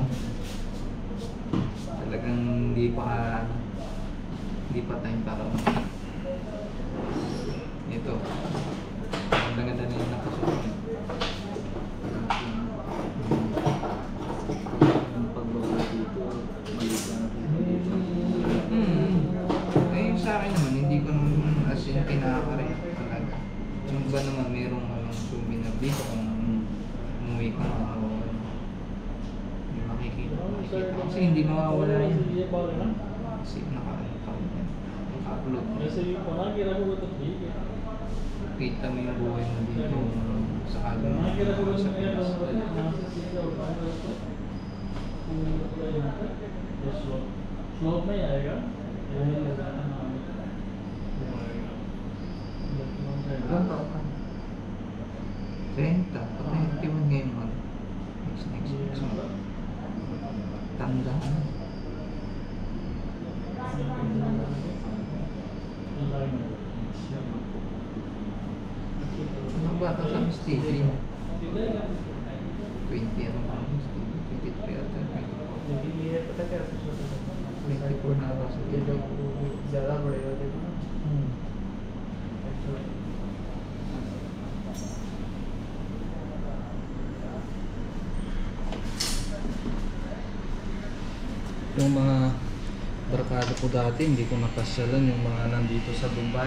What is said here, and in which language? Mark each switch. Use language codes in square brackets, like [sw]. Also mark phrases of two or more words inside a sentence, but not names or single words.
[tl] Talagang hindi pa time para ito. Ang ganda na yung nakasuot. Yung pagbaba dito, maliit lang dito. Eh, sa akin naman, hindi ko naman [en] as in [tl] kinakarin talaga. Yung iba naman, merong souvenir dito kung umuwi ka na o hindi makikita. Kasi hindi mawawala yan. Kasi naka-upload. Kita mo yung buhay mo dito sa kalong sa Pinas. [hi] स्लोप में आएगा [tl] Ilang taon ka? 30. 21 ngayon mag. [en] Next month. [tl] Tanda na. Ang bata sa Stevie. 20 ano pa? 23 ata. 24 na ako sa [hi] ज़्यादा बढ़ेगा देखो ना [tl] Yung mga barkada ko dati, hindi ko napasyalan yung mga nandito sa Dubai.